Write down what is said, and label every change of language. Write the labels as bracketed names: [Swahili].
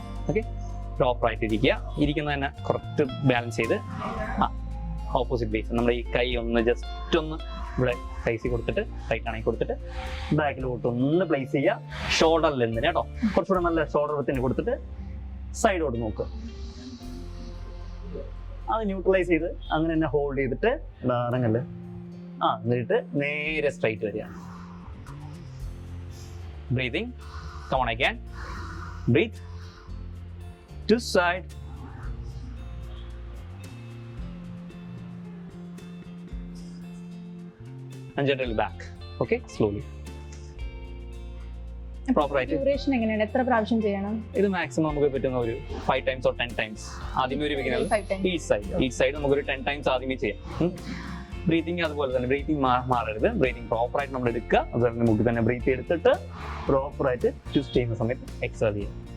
[Malayalam] Okay, പ്രോപ്പറായിട്ട് ഇരിക്കുന്ന തന്നെ കറക്റ്റ് ബാലൻസ് ചെയ്ത് ഓപ്പോസിറ്റ് ബേസ് നമ്മുടെ ഈ കൈ ഒന്ന് ജസ്റ്റ് ഒന്ന് ഇവിടെ പ്ലേസ് കൊടുത്തിട്ട് റൈറ്റ് ആണെങ്കിൽ കൊടുത്തിട്ട് ബാക്കിലോട്ട് ഒന്ന് പ്ലേസ് ചെയ്യുക. ഷോൾഡർ ലെന്തിന് കേട്ടോ, കുറച്ചുകൂടെ നല്ല ഷോൾഡർ വിത്തിന് കൊടുത്തിട്ട് സൈഡോട്ട് നോക്കുക. അത് ന്യൂട്രലൈസ് ചെയ്ത് അങ്ങനെ തന്നെ ഹോൾഡ് ചെയ്തിട്ട് ഇറങ്ങല്. എന്നിട്ട് നേരെ സ്ട്രൈറ്റ് വരിക. [English] Breathing, come on again, breathe to side, and gently back. Okay, slowly. [Malayalam] Duration എങ്ങനെയാണ്, എത്ര പ്രാവശ്യം ചെയ്യണം? ഇത് മാക്സിമം നമുക്ക് പറ്റുന്ന ഒരു [English] 5 times or 10 times. [Malayalam] ആദ്യമേ ഒരു ബിഗിനർ ഈച്ച് സൈഡ് നമുക്കൊരു 10 times ആദ്യമേ ചെയ്യാം. ബ്രീത്തിങ് അതുപോലെ തന്നെ ബ്രീത്തിങ് മാറരുത്. ബ്രീത്തിങ് പ്രോപ്പറായിട്ട് നമ്മൾ എടുക്കുക. അതുപോലെ തന്നെ നമുക്ക് തന്നെ ബ്രീത്ത് എടുത്തിട്ട് പ്രോപ്പറായിട്ട് ട്വിസ്റ്റ് ചെയ്യുന്ന സമയത്ത് എക്സേൽ ചെയ്യുക.